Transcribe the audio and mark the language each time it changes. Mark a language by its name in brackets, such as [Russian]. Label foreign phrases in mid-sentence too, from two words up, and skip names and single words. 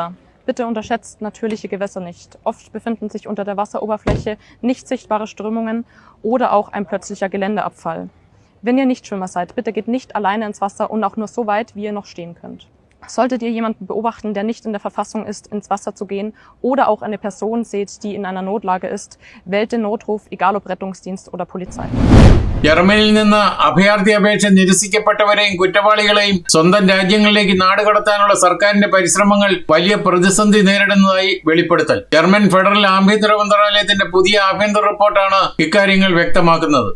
[German] Bitte unterschätzt natürliche Gewässer nicht. Oft befinden sich unter der Wasseroberfläche nicht sichtbare Strömungen oder auch ein plötzlicher Geländeabfall. Wenn ihr Nichtschwimmer seid, bitte geht nicht alleine ins Wasser und auch nur so weit, wie ihr noch stehen könnt. Solltet ihr jemanden beobachten, der nicht in der Verfassung ist, ins Wasser zu gehen oder auch eine Person seht, die in einer Notlage ist, wählt den Notruf, egal ob Rettungsdienst oder Polizei. [Malayalam] ജർമ്മനിയിൽ നിന്ന് അഭയാർത്ഥി അപേക്ഷ നിരസിക്കപ്പെട്ടവരെയും കുറ്റവാളികളെയും സ്വന്തം രാജ്യങ്ങളിലേക്ക് നാടുകടത്താനുള്ള സർക്കാരിന്റെ പരിശ്രമങ്ങൾ വലിയ പ്രതിസന്ധി നേരിടുന്നതായി വെളിപ്പെടുത്തൽ. ജർമ്മൻ ഫെഡറൽ ആഭ്യന്തര മന്ത്രാലയത്തിന്റെ പുതിയ ആഭ്യന്തര റിപ്പോർട്ടാണ് ഇക്കാര്യങ്ങൾ വ്യക്തമാക്കുന്നത്.